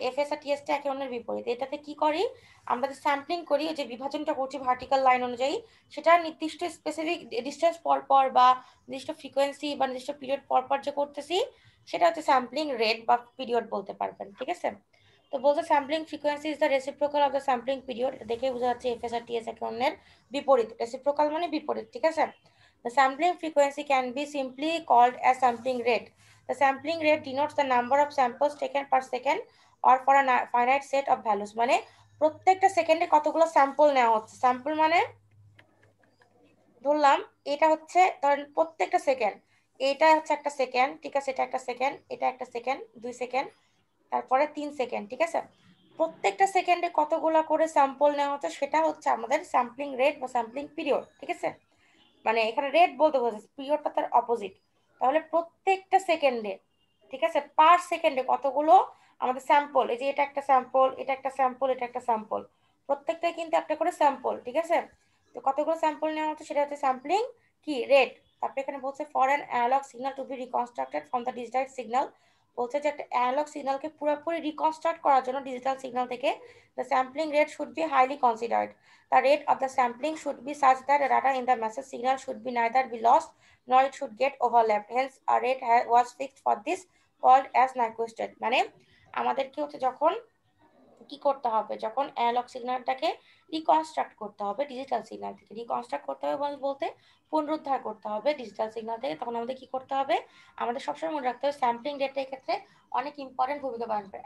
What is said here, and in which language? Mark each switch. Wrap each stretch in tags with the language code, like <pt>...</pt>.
<bn>FS আর টিএসটা একে অন্যের বিপরীত। এটাতে কি করি আমরা, যে স্যাম্পলিং করি, যে বিভাজনটা করছি ভার্টিক্যাল লাইন অনুযায়ী, সেটা নির্দিষ্ট স্পেসিফিক ডিস্টেন্স পর পর বা নির্দিষ্ট ফ্রিকোয়েন্সি বা নির্দিষ্ট পিরিয়ড পর পর যে করতেছি, সেটা হচ্ছে স্যাম্পলিং রেট বা পিরিয়ড বলতে পারবেন, ঠিক আছে। তো বলতে</bn> <en>Sampling frequency is the reciprocal of the sampling period.</en> <bn>দেখে বোঝা যাচ্ছে এফএস আর টিএস একে অন্যের বিপরীত। রেসিপ্রোকাল মানে বিপরীত, ঠিক আছে।</bn> <en>The sampling frequency can be simply called as sampling rate. The sampling rate denotes the number of samples taken per second or for a finite set of values.</en> <bn>মানে প্রত্যেকটা সেকেন্ডে কতগুলো স্যাম্পল নেওয়া হচ্ছে। স্যাম্পল মানে ধরলাম এটা হচ্ছে, ধরেন প্রত্যেকটা সেকেন্ড, এটা হচ্ছে একটা সেকেন্ড, ঠিক আছে, এটা একটা সেকেন্ড, এটা একটা সেকেন্ড, 2 সেকেন্ড, তারপরে 3 সেকেন্ড, ঠিক আছে। প্রত্যেকটা সেকেন্ডে কতগুলো করে স্যাম্পল নেওয়া হচ্ছে, সেটা হচ্ছে আমাদের স্যাম্পলিং রেট বা স্যাম্পলিং পিরিয়ড, ঠিক আছে। মানে এখানে রেট বলতে বোঝাচ্ছে, পিরিয়ডটা তার অপোজিট। তাহলে প্রত্যেকটা সেকেন্ডে, ঠিক আছে, পার সেকেন্ডে কতগুলো আমাদের স্যাম্পল, এই যে এটা একটা স্যাম্পল, এটা একটা স্যাম্পল, এটা একটা স্যাম্পল, প্রত্যেকটাই কিন্তু একটা করে স্যাম্পল, ঠিক আছে। তো কতগুলো স্যাম্পল নেওয়া হচ্ছে সেটা হচ্ছে স্যাম্পলিং কি রেট। তারপরে এখানে বলছে</bn> <en>For an analog signal to be reconstructed from the digital signal.</en> <bn>বলছে যে একটা অ্যানালগ সিগন্যালকে পুরোপুরি রিকনস্ট্রাক্ট করার জন্য ডিজিটাল সিগন্যাল থেকে</bn> <en>The sampling rate should be highly considered. The rate of the sampling should be such that the data in the message signal should be neither be lost nor it should get overlapped. Hence, a rate was fixed for this, called as Nyquist rate.</en> <bn>মানে আমাদের কি হচ্ছে, যখন কি করতে হবে, যখন analogue সিগন্যালটাকে reconstruct করতে হবে ডিজিটাল সিগন্যাল থেকে, রিকনস্ট্রাক্ট করতে হবে বলতে পুনরুদ্ধার করতে হবে ডিজিটাল সিগন্যাল থেকে, তখন আমাদের কি করতে হবে, আমাদের সবসময় মনে রাখতে হবে স্যাম্পলিং রেটের ক্ষেত্রে অনেক ইম্পর্টেন্ট ভূমিকা পালন করে।</bn>